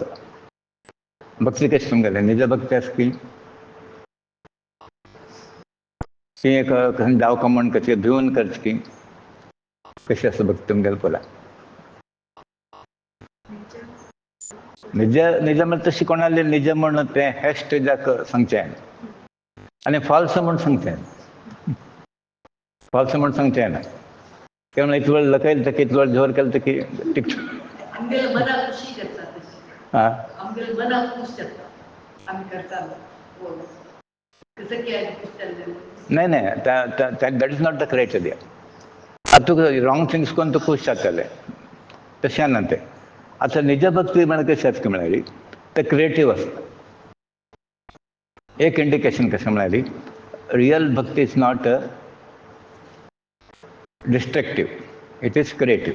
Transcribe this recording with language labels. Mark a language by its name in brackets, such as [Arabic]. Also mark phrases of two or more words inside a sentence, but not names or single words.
[Konkani] भक्ती कशी तुमगेलें निज भक्ती आसपी की एक जाव का म्हण कशी भिवन करची कशी आसा भक्ती तुमगेलें पळोवला. निज निज म्हणजे तशी कोणाले निज म्हणून ते हे स्टेजाक सांगचें आनी फॉल्स म्हूण सांगचें. फॉल्स म्हूण सांगचें ना किंवा इतलो वेळ लकयलं तकी इतलो वेळ जोर केलं तकी टिक नाही नाही [English] that is not the criteria. [Konkani] आता तुका [English] wrong things [Konkani] करून तूं खूश जातलें तशें ना तें. आता निज भक्ती म्हणजे कशी आसता म्हळ्यार ते क्रिएटीव आसता. एक इंडिकेशन कशें म्हळ्यार [English] real bhakti is not destructive, it is creative.